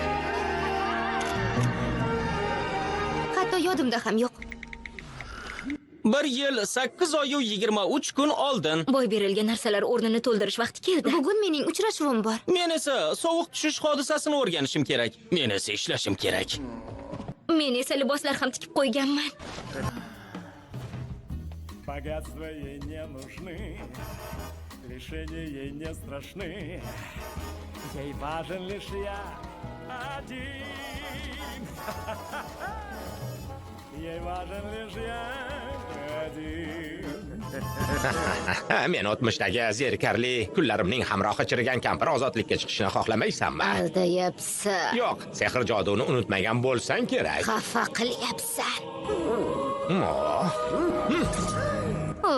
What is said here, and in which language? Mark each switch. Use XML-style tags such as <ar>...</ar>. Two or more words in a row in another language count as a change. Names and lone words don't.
<uz>Hatto yodimda ham yo'q. 1 yil 8 oy 23 kun oldin. Boy berilgan narsalar o'rnini to'ldirish vaqti keldi. Bugun mening uchrashuvim bor. Men esa sovuq tushish hodisasini o'rganishim kerak. Men esa ishlashim kerak. Men esa liboslar ham tikib qo'yganman.</uz> <ru>Богатства ей не нужны, лишения ей не страшны. Ей важен лишь я один. Ей важен лишь я один.</ru> <uz>Men o'tmishdagi zerikarli kunlarimning hamrohi chirigan kampir ozodlikka chiqishini xohlamaysanmi? Aldayapsan. Yo'q, sehr joduni unutmagan bo'lsang kerak. Xafa qilyapsan. Oh.</uz>